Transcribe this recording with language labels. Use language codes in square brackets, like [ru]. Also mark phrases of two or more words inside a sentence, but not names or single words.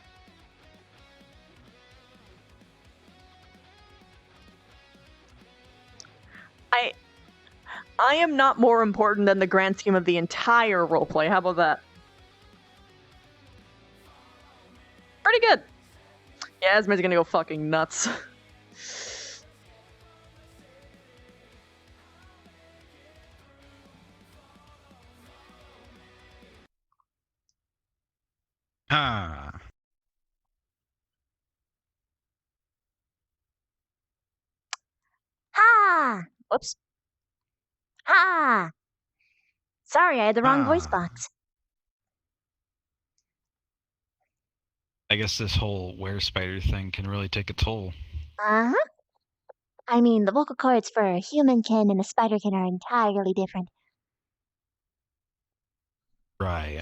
[en] I am not more important than the grand scheme of the entire roleplay. How about that? Pretty good. Yeah, Esme's gonna go fucking nuts. Ha. Ha! Whoops. Ha! Sorry, I had the wrong voice box. I guess this whole were-spider thing can really take a toll. Uh-huh. I mean, the vocal cords for a humankin and a spiderkin are entirely different. Right.